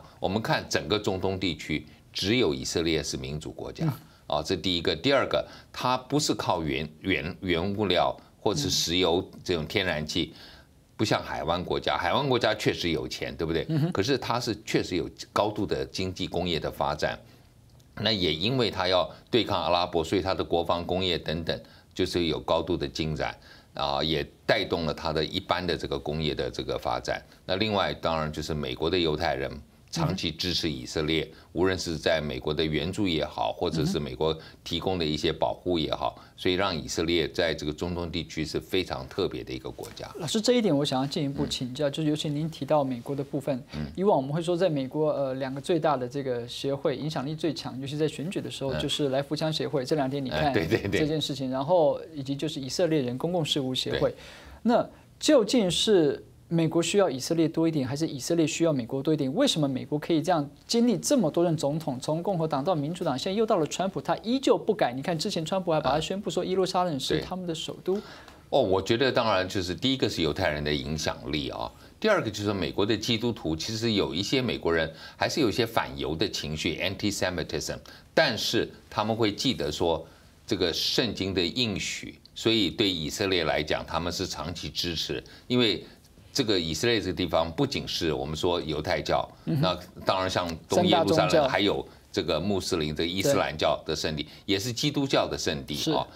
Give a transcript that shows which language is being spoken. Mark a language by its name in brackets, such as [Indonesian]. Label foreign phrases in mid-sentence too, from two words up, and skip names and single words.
[Chinese] 我們看整個中東地區，只有以色列是民主國家啊，這第一個。第二個，它不是靠原物料或者是石油這種天然氣。不像海灣國家，海灣國家確實有錢，對不對？可是它是確實有高度的經濟工業的發展。那也因為它要對抗阿拉伯，所以它的國防工業等等就是有高度的進展啊，也帶動了它的一般的這個工業的這個發展。那另外當然就是美國的猶太人長期支持以色列，無論是在美國的援助也好，或者是美國提供的一些保護也好，所以讓以色列在這個中東地區是非常特別的一個國家。老師，這一點我想要進一步請教，就是尤其您提到美國的部分，以往我們會說在美國2個最大的這個協會影響力最強，尤其在選舉的時候，就是來福槍協會。這2天你看這件事情，然後以及就是以色列人公共事務協會，那究竟是美國需要以色列多一點，還是以色列需要美國多一點？為什麼美國可以這樣經歷這麼多任總統，從共和黨到民主黨，現在又到了川普，他依舊不改？你看之前川普還把他宣布說耶路撒冷是他們的首都。我覺得當然就是第一個是猶太人的影響力啊，第二個就是美國的基督徒，其實有一些美國人還是有一些反猶的情緒 （anti-Semitism），但是他們會記得說這個聖經的應許，所以對以色列來講，他們是長期支持，因為這個以色列這個地方不僅是我們說猶太教，那當然像東耶路撒冷還有這個穆斯林的伊斯蘭教的聖地，也是基督教的聖地啊。